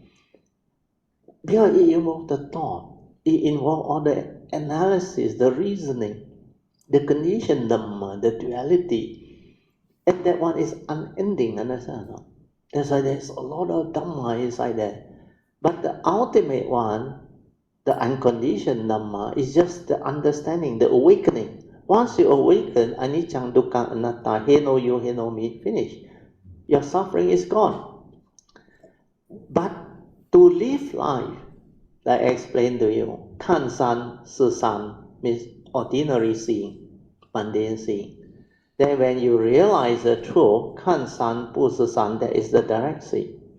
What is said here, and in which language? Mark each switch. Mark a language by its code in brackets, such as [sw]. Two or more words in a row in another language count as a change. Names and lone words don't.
[en] Because it involves the thought, it involves all the analysis, the reasoning, the condition Dhamma, the duality. And that one is unending, understand? That's why there's a lot of Dhamma inside there. But the ultimate one, the unconditioned Dhamma, is just the understanding, the awakening. Once you awaken, [pi] anicca, dukkha, anatta, [en] he no you, he no me, finish. Your suffering is gone. But to live life, like I explained to you, [zh] 看山是山 [en] means ordinary seeing, mundane seeing. Then when you realize the truth, [zh] 看山不是山, [en] that is the direct seeing.